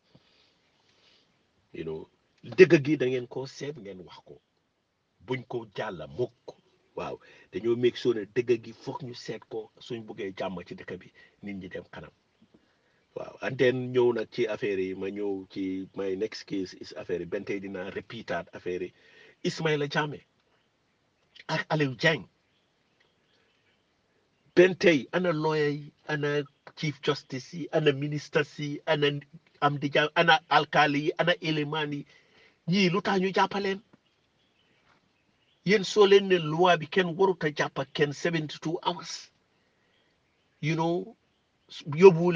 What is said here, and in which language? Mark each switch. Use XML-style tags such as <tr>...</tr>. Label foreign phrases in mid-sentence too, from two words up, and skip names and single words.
<wo>dëgg gi da ngeen koo seet ngeen wax ko buñ ko jàlla mukk waaw dañoo</wo> <en>make sure</en> <wo>ne dëgg gi foog ñu seet ko suñ buggee jàmm ci dëkk bi nit ñi dem kanam waaw</wo> <en>and then</en> <wo>ñëw nag ci affaire yi ma ñëw ci</wo> <en>my next case is</en> <wo>affaire yi benn tey dinaa repeataat affaire yi Ismaila Jammeh ak Aliou Dieng benn tey ana lawyer yi ana</wo> <en>chief justice</en> <wo>yi ana ministers yi ana am di jàmm ana alkali yi ana élément yi ñii lu tax ñu jàppaleen yéen soo leen ne loi bi kenn warut a jàppa kenn 72 hours yóbbu</wo>